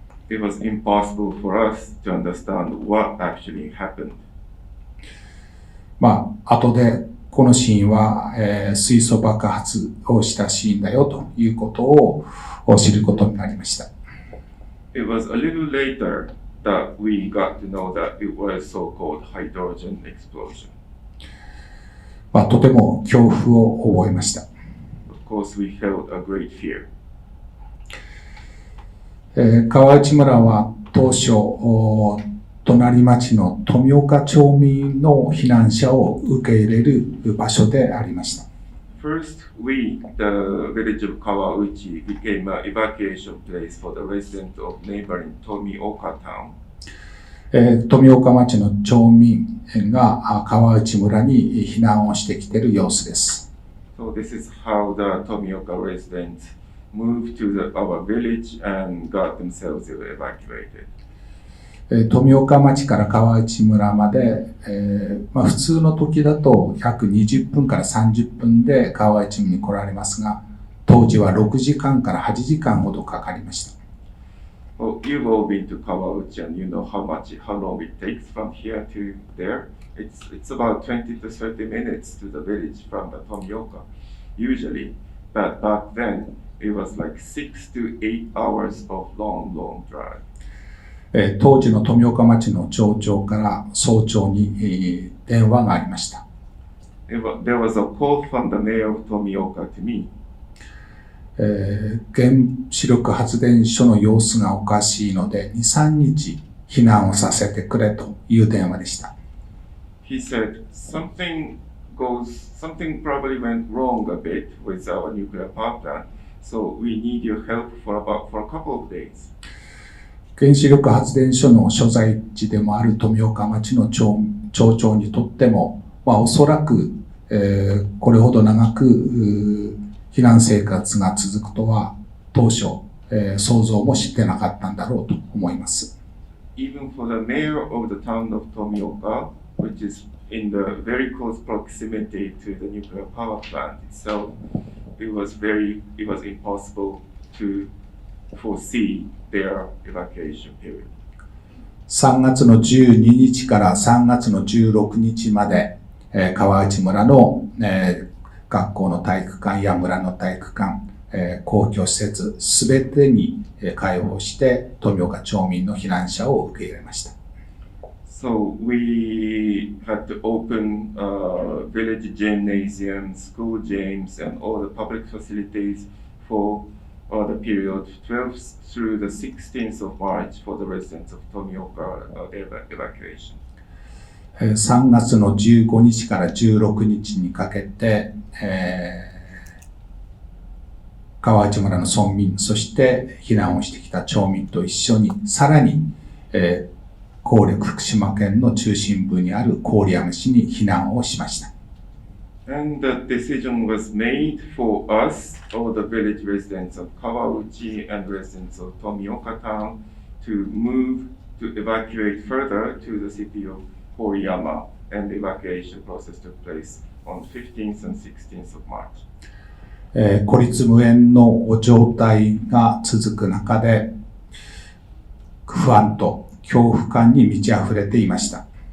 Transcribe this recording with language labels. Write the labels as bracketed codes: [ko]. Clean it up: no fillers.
[en] It was impossible for us to understand what actually happened. [ja] 後でこのシーンは、水素爆発をしたシーンだよということを知ることになりました。 [en] It was a little later that we got to know that it was so-called hydrogen explosion. [ja] とても恐怖を覚えました。 [en] Of course, we felt a great fear. [ja] 川内村は当初、隣町の富岡町民の避難者を受け入れる場所でありました。 [en] First, we, the village of Kawauchi, became an evacuation place for the residents of neighboring Tomioka town. [ja] 富岡町の町民が川内村に避難をしてきている様子です。 [en] So this is how the Tomioka residents moved to our village and got themselves evacuated. [ja] 富岡町から川内村まで、普通の時だと約20分から30分で川内に来られますが、当時は6時間から8時間ほどかかりました。 [en] Well, you've all been to Kawauchi and you know how long it takes from here to there. It's about 20 to 30 minutes to the village from the Tomioka, usually. But back then, it was like 6 to 8 hours of long drive. [ja] 当時の富岡町の町長から総長に電話がありました。 [en] There was a call from the mayor of Tomioka to me. [ja] 原子力発電所の様子がおかしいので 2,3 日避難をさせてくれという電話でした。 [en] He said something probably went wrong a bit with our nuclear power plant, so we need your help for a couple of days. [ja] 原子力発電所の所在地でもある富岡町の町長にとっても、おそらく、これほど長く避難生活が続くとは当初、想像もしてなかったんだろうと思います。 [en] Even for the mayor of the town of Tomioka, which is in the very close proximity to the nuclear power plant itself, it was impossible to foresee their evacuation period. [ja] 3月の12日から3月の16日まで、川内村の、学校の体育館や村の体育館、公共施設すべてに開放して富岡町民の避難者を受け入れました。 [en] So we had to open village gymnasium, school gyms, and all the public facilities for the period 12th through the 16th of March for the residents of Tomioka evacuation. [ja] 3月の15日から16日にかけて、川内村の村民、そして避難をしてきた町民と一緒に、さらに、郡福島県の中心部にある郡山市に避難をしました。 [en] And the decision was made for us, all the village residents of Kawauchi and residents of Tomioka town, to move to evacuate further to the city of Koriyama, and the evacuation process took place on 15th and 16th of March. [ja] 孤立無援の状態が続く中で、不安と恐怖感に満ち溢れていました。